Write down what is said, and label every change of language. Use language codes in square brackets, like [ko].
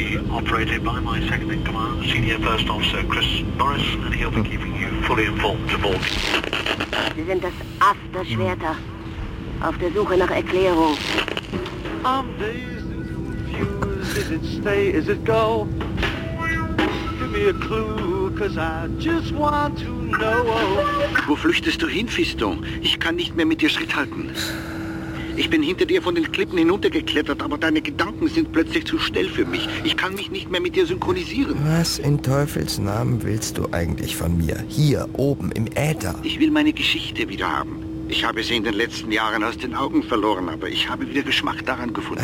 [en] Operated by my second-in-command, Senior First Officer Chris Morris, and he'll be keeping you fully informed aboard. [de] Sie sind das Ass der Schwerter. Auf der Suche nach Erklärung. [en] I'm dazed and confused. Is it stay? Is it go? Give me a clue. cause I just want to know. [de] Wo flüchtest du hin, Fiston? Ich kann nicht mehr mit dir Schritt halten. Ich bin hinter dir von den Klippen hinuntergeklettert, aber deine Gedanken sind plötzlich zu schnell für mich. Ich kann mich nicht mehr mit dir synchronisieren. Was in Teufels Namen willst du eigentlich von mir? Hier, oben, im Äther? Ich will meine Geschichte wieder haben. Ich habe sie in den letzten Jahren aus den Augen verloren, aber ich habe wieder Geschmack daran gefunden.